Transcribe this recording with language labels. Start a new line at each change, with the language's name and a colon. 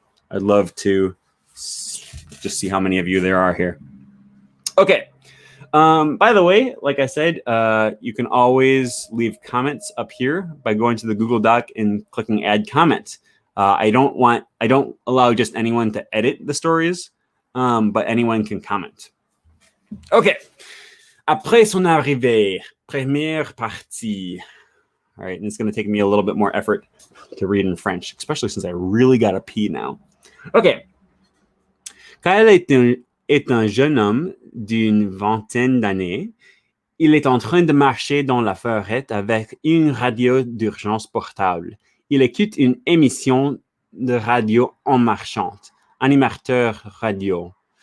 English: I'd love to just see how many of you there are here. Okay. By the way, like I said, you can always leave comments up here by going to the Google Doc and clicking Add Comment. I don't allow just anyone to edit the stories, but anyone can comment. Okay.
French: Après son arrivée, première partie.
English: All right, and it's going to take me a little bit more effort to read in French, especially since I really got to pee now. Okay.
French: Kyle est un jeune homme d'une vingtaine d'années. Il est en train de marcher dans la forêt avec une radio d'urgence portable. Il écoute une émission de radio en marchant, animateur radio.